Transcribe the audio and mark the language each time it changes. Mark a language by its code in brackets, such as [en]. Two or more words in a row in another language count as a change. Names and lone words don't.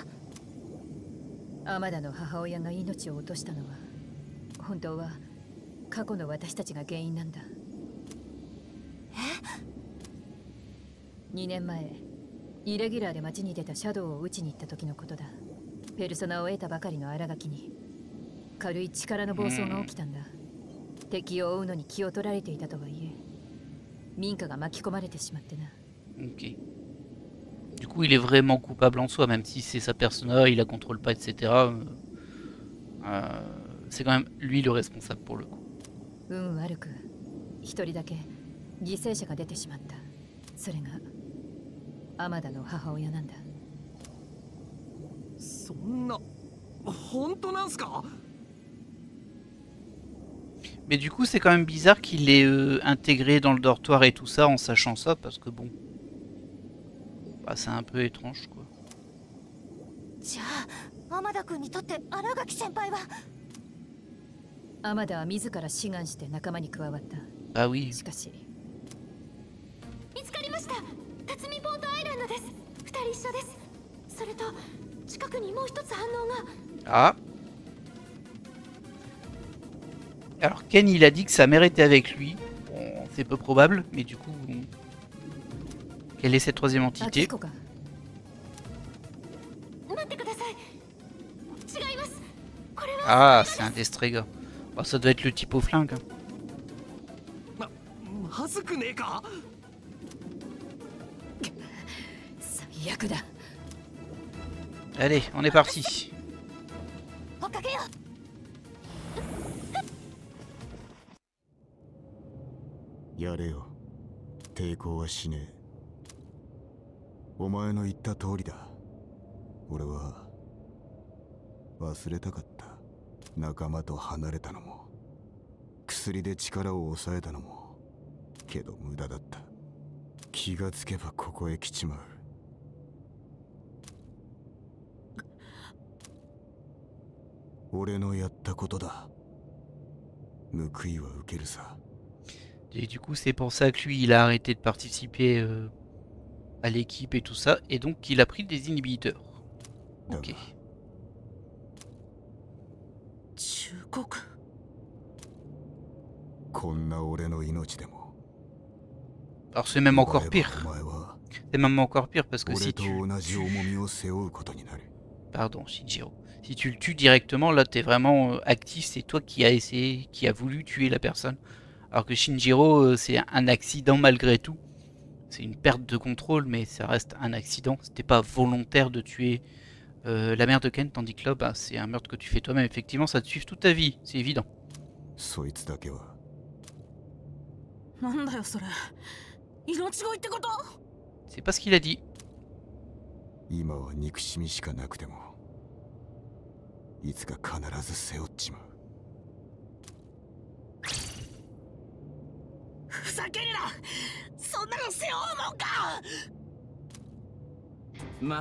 [ja] 天田の母親が命を落としたのは本当は過去の私たちが原因なんだ。2年前イレギュラーで街に出たシャドウを撃ちに行った時のことだ。ペルソナを得たばかりの新垣に軽い力の暴走が起きたんだ。敵を追うのに気を取られていたとはいえ民家が巻き込まれてしまってな。 [fr] Ok. Du coup, il est vraiment coupable en soi, même si c'est sa persona, il la contrôle pas, etc. C'est quand même lui le responsable pour le coup. [ja] 運悪く一人だけ犠牲者が出てしまった。それが天田の母親なんだ。そんな本当なんすか？ [fr] Mais du coup, c'est quand même bizarre qu'il ait intégré dans le dortoir et tout ça en sachant ça, parce que bon, bah, c'est un peu étrange quoi. [ja] じゃあ天田君にとって新垣先輩は？天田は自ら志願して仲間に加わった。 [fr] Ah oui. [ja] しかし見つかりました。辰巳ポートアイランドです。2人一緒です。それと近くにもう一つ反応が。 [fr] Ah. Alors Ken il a dit que sa mère était avec lui. Bon, c'est peu probable, mais du coup, quelle est cette troisième entité? [ja] 明彦か。待ってください。違います。これは。 [fr] Ah, c'est un Destrega. Bah, ça doit être le type au flingue. Hein. [ja] まずくねえか？最悪だ。 [fr] Allez, on est parti. [ja] 追っかけよう。やれよ。抵抗はしねえ。お前の言った通りだ。俺は忘れたかった。仲間と離れたのも、薬で力を抑えたのも、けど無駄だった。気がつけばここへ来ちまう。俺のやったことだ。報いは受けるさ。 [fr] Et du coup, c'est pour ça que lui, il a arrêté de participer à l'équipe et tout ça, et donc il a pris des inhibiteurs. Ok. [ja] 忠告。こんな俺の命でも [fr] Alors c'est même encore pire. [ja] お前は [fr] C'est même encore pire parce que [ja] 俺 [fr] si [ja] と [fr] tu... [ja] 同じ重みを背負うことになる。 [fr] Pardon, Shinjiro. Si tu le tues directement, là, t'es vraiment actif. C'est toi qui as essayé, qui a voulu tuer la personne. Alors que Shinjiro, c'est un accident malgré tout. C'est une perte de contrôle, mais ça reste un accident. C'était pas volontaire de tuer la mère de Ken, tandis que là, bah, c'est un meurtre que tu fais toi-même. Effectivement, ça te suit toute ta vie, c'est évident. [ja] そいつだけはなんだよそれ。命乞いってこと？ [fr] C'est pas ce qu'il a dit. [ja] 今は憎しみしかなくてもいつか必ず背負っちまう。ふざけるな。そんなの背負うもんか。